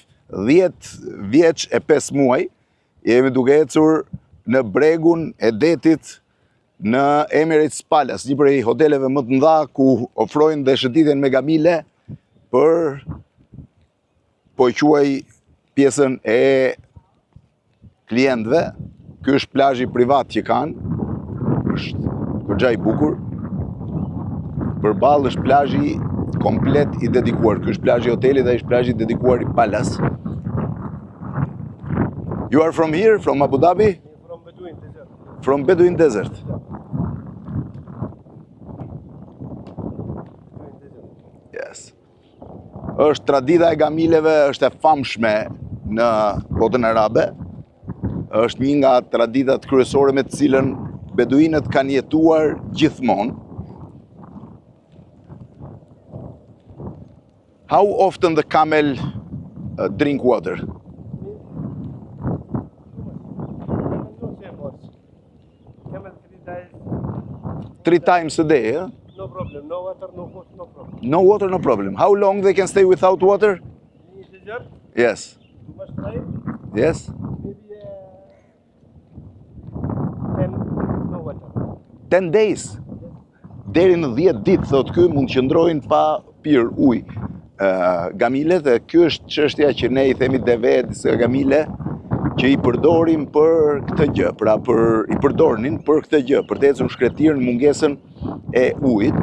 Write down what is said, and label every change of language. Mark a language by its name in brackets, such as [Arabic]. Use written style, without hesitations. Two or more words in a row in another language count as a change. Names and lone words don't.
[Albanian] 10 vjeç e 5 muaj, jemi duke ecur në bregun e detit në Emirates Palace, një prej hoteleve më të mëdha ku ofrojnë dhe shëtitjen me gamile për, po e quaj, pjesën e klientëve. Ky është plazhi privat që kanë, është goxha i bukur. Përballë është plazhi komplet i dedikuar. Ky është plazhi i hotelit dhe është plazhi dedikuar i Palace. [English] You are from here, from Abu Dhabi? From Bedouin Desert. From Bedouin Desert. Yes. [Albanian] Është tradita e gamileve, është e famshme në botën arabe. Është një nga traditat kryesore me të cilën beduinët kanë jetuar gjithmonë. [English] How often the camel drink water? Camel 3 days. 3 times a day, huh? No problem. No water, no food, no problem. No water, no problem. How long they can stay without water? In desert, Yes. you must try. Yes. Maybe 10 no water. 10 days. [Albanian] Deri në 10 ditë, thot ky, mund të qëndrojnë pa pirë ujë. Gamilet, dhe kjo është çështja që ne i themi deve disa gamile që i përdorim për këtë gjë, pra i përdornin për këtë gjë, për të ecur shkretirë në mungesën e ujit.